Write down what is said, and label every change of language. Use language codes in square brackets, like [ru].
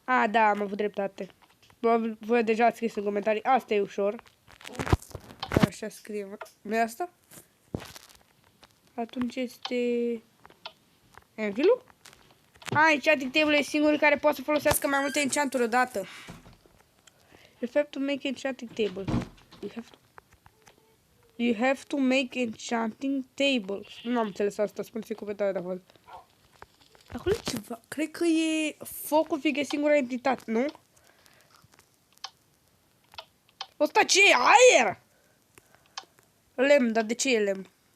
[ro] Da, am avut dreptate. Voi deja ați scris în comentarii. Asta e ușor. Așa scriem. Nu e asta? Atunci este... Anvil-ul? Enchanting table e singurul care poate să folosească mai multe enchanturi odată. [en] You have to make enchanting table. You have to make enchanting tables. [ro] Nu am înțeles asta, spuneți în comentarii de acolo. Acolo e ceva. Cred că e focul, fiindcă e singura entitate, nu? Ăsta ce e? Aer! Lemn, dar de ce e lemn?